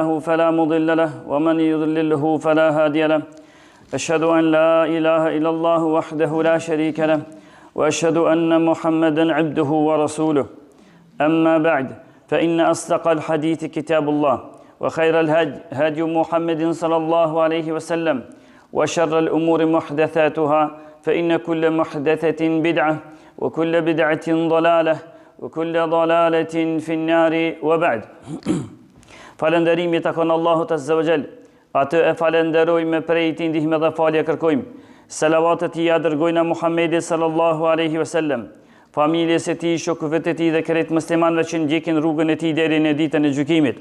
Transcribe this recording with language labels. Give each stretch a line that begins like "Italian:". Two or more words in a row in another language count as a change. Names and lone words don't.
Arabic: فلا مضل له ومن يضلله فلا هادي له أشهد أن لا إله إلا الله وحده لا شريك له وأشهد أن محمدا عبده ورسوله أما بعد فإن أصدق الحديث كتاب الله وخير هدي محمد صلى الله عليه وسلم وشر الأمور محدثاتها فإن كل محدثة بدعة وكل بدعة ضلالة وكل ضلالة في النار وبعد.
Albanian: Falënderimi takon Allahut
Arabic: عز وجل.
Albanian: Atë e falenderojmë prej tij ndihmë dhe falje kërkojmë. Salavatet i dërgojna Muhammedit
Arabic: صلى الله عليه وسلم,
Albanian: familjes së tij, shokëve të tij dhe krejt muslimanëve që ndjekin rrugën e tij deri në ditën e gjykimit.